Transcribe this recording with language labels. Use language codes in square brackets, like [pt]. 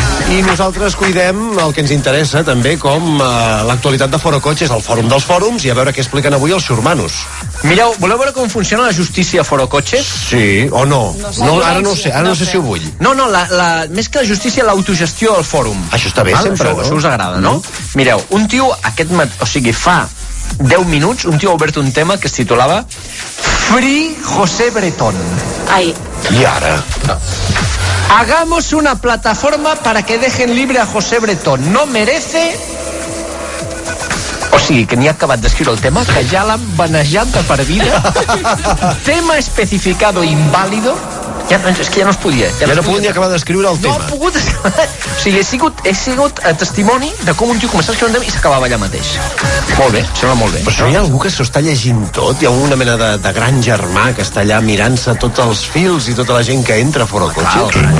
[ca] I nosaltres cuidem el que ens interessa també, com l'actualitat de Forocotxes, el fòrum dels fòrums, i a veure què expliquen avui els xurmanos. Mireu, voleu veure com funciona la justícia a Forocotxes? Sí, o no? Ara no sé si ho vull. No, més que la justícia, l'autogestió del fòrum. Això està bé, sempre, no? Això us agrada, no? Mireu, un tio, fa 10 minuts, un tio ha obert un tema que es titulava Free José Bretón. Ai. I ara? [es] Hagamos una plataforma para que dejen libre a José Bretón. No merece... [ca] O sigui, que n'hi ha acabat d'escriure el tema, que ja l'han banejat de per vida. [es] Tema especificado inválido. [ca] És que ja no es podia. Ja no podia ni acabar d'escriure el tema. No ha pogut escriure. O sigui, he sigut testimoni de com un tio començava a escriure un tema i s'acabava allà mateix. Molt bé, sembla molt bé. Però si no hi ha algú que s'ho està llegint tot, hi ha una mena de gran germà que està allà mirant-se tots els fils i tota la gent que entra a Forocotxes.